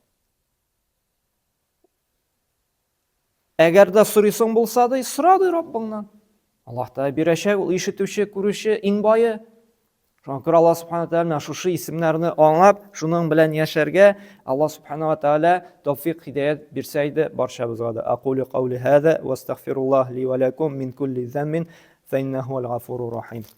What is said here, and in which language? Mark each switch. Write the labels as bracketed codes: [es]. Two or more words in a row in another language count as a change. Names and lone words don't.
[tt] Әгәр дә сорыйсың булса да, сора ди Раббыңнан. Аллаһ та бирәчәк, ул ишетүче, күрүче, иң бае. Шуңа күрә [ar] الله سبحانه تعالى [tt] шушы исемнәрне аңлап, шуның белән яшәргә [ar] الله سبحانه تعالى [tt] тәүфик хидаят бирсә иде барчабызга да. [ar] أقول قولي هذا وأستغفر الله لي ولكم من كل ذنب فإنه الغفور الرحيم.